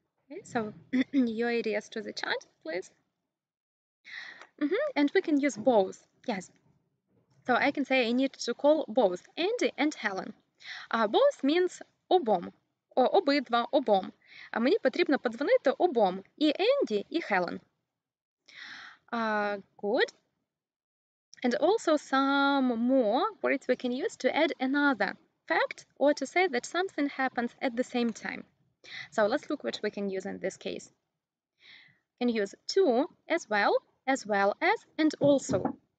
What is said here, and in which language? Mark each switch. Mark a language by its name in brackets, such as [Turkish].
[English] Okay, so your ideas to the chat, please. And we can use both. Yes. So I can say I need to call both Andy and Helen. Both means [Ukrainian] обом, обидва, обом. А мені потрібно подзвонити обом, і Енді, і Helen. [English] Good. And also some more words we can use to add another fact or to say that something happens at the same time. So let's look what we can use in this case. We can use to, as well as, and also.